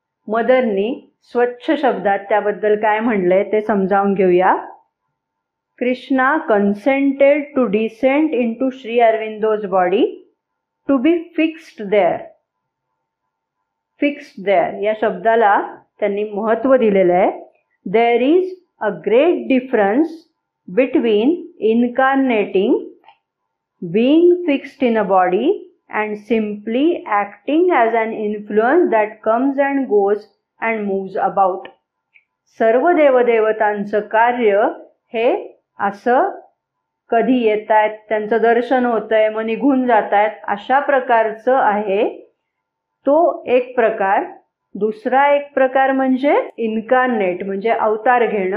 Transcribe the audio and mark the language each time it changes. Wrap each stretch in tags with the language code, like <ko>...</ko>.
<mr>मदरनी स्वच्छ शब्दात त्याबद्दल काय म्हणलंय ते समजावून घेऊया.</mr> <en>Krishna consented to descend into Shri Aurobindo's body to be fixed there. Fixed there</en> <mr>या शब्दाला त्यांनी महत्त्व दिलेलं आहे.</mr> <en>There is a great difference between incarnating, being fixed in a body, and simply acting as an influence that comes and goes and moves about.</en> <mr>सर्व देवदेवतांचं कार्य हे असं कधी येत आहेत, त्यांचं दर्शन होतंय मग निघून जात आहेत अशा प्रकारचं आहे तो एक प्रकार. दुसरा एक प्रकार म्हणजे इन्कार्नेट म्हणजे अवतार घेणं.</mr>